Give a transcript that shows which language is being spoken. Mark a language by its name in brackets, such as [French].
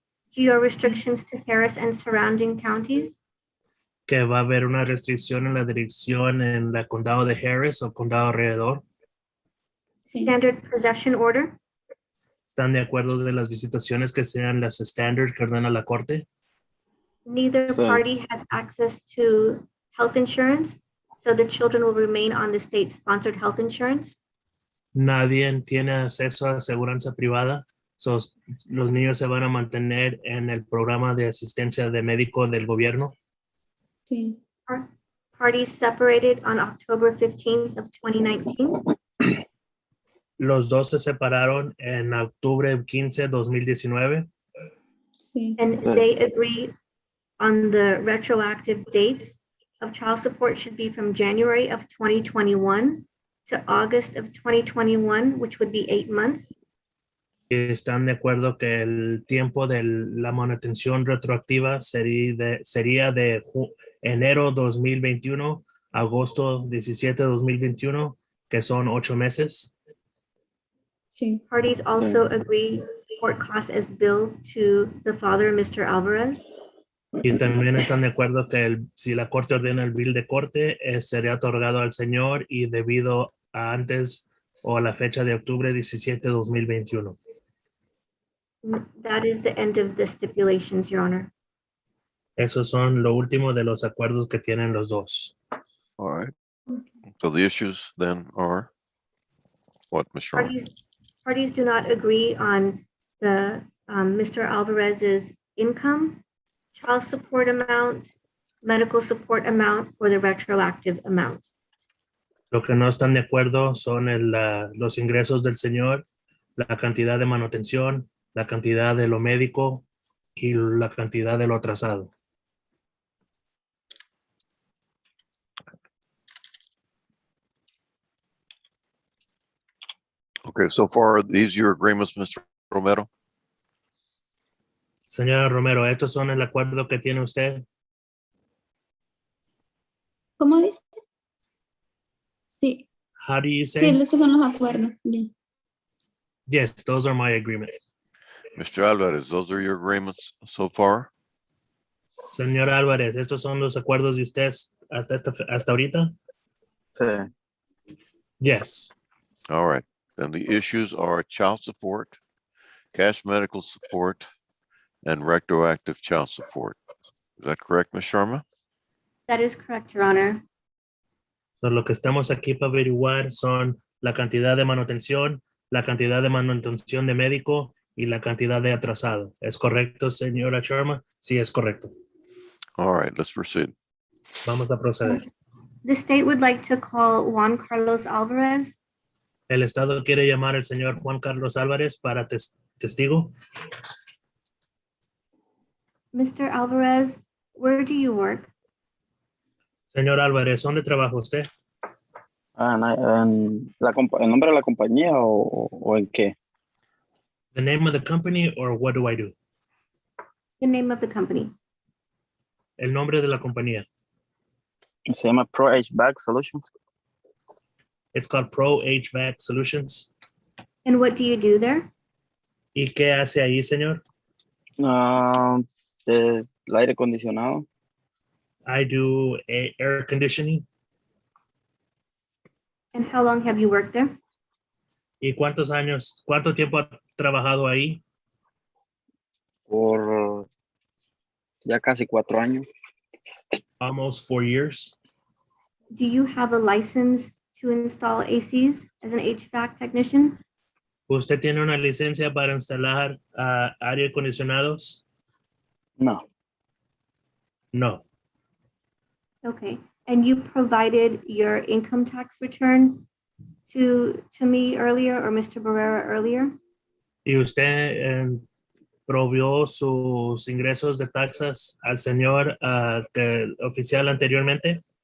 [English] Geo restrictions to Harris and surrounding counties. [Spanish] Que va a haber una restricción en la dirección en el condado de Harris o condado alrededor. Sí. [English] Standard possession order. [Spanish] Están de acuerdo de las visitaciones que sean las standard que ordena la corte. [English] Neither party has access to health insurance, so the children will remain on the state-sponsored health insurance. [Spanish] Nadie tiene acceso a aseguranza privada. Los niños se van a mantener en el programa de asistencia de médico del gobierno. Sí. [English] Parties separated on October 15th of 2019. [Spanish] Los dos se separaron en octubre 15, 2019. Sí. [English] And they agree on the retroactive dates of child support should be from January of 2021 to August of 2021, which would be 8 months. [Spanish] ¿Están de acuerdo que el tiempo de la manutención retroactiva sería de enero 2021 a agosto 17 2021, que son 8 meses? Sí. [English] Parties also agree court costs as billed to the father, Mr. Alvarez. [Spanish] Y también están de acuerdo que si la corte ordena el bill de corte, sería otorgado al señor y debido a antes o a la fecha de octubre 17 2021. [English] That is the end of the stipulations, Your Honor. [Spanish] Esos son lo último de los acuerdos que tienen los dos. [English] All right. So the issues then are what, Ms. Sharma? Parties do not agree on the Mr. Alvarez's income, child support amount, medical support amount, or the retroactive amount. [Spanish] Lo que no están de acuerdo son los ingresos del señor, la cantidad de manutención, la cantidad de lo médico y la cantidad de lo atrasado. [English] Okay, so far, these your agreements, Mr. Romero? [Spanish] Señora Romero, ¿estos son el acuerdo que tiene usted? ¿Cómo dice? Sí. [English] How do you [Spanish] Sí, [English] say? [Spanish] esos son los acuerdos. Ya. [English] Yes, those are my agreements. Mr. Alvarez, those are your agreements so far? [Spanish] Señor Álvarez, ¿estos son los acuerdos de usted hasta ahorita? Sí. [English] Yes. All right. Then the issues are child support, cash medical support, and retroactive child support. Is that correct, Ms. Sharma? That is correct, Your Honor. [Spanish] So, lo que estamos aquí para averiguar son la cantidad de manutención, la cantidad de manutención de médico y la cantidad de atrasado. ¿Es correcto, señora Sharma? Sí, es correcto. [English] All right, let's proceed. [Spanish] Vamos a proceder. [English] The state would like to call Juan Carlos Alvarez. [Spanish] El Estado quiere llamar al señor Juan Carlos Álvarez para testigo. [English] Mr. Alvarez, where do you work? [Spanish] Señor Álvarez, ¿dónde trabaja usted? ¿En el nombre de la compañía o en qué? [English] The name of the company or what do I do? The name of the company. [Spanish] El nombre de la compañía. Se llama Pro HVAC Solutions. [English] It's called Pro HVAC Solutions. And what do you do there? [Spanish] ¿Y qué hace ahí, señor? El aire acondicionado. [English] I do air conditioning. And how long have you worked there? [Spanish] ¿Y cuánto tiempo ha trabajado ahí? Por ya casi 4 años. [English] Almost 4 years. Do you have a license to install ACs as an HVAC technician? [Spanish] ¿Usted tiene una licencia para instalar aire acondicionados? No. [English] No. Okay. And you provided your income tax return to me earlier or Mr. Barrera earlier? [Spanish] ¿Y usted provió sus ingresos de taxas al señor oficial anteriormente?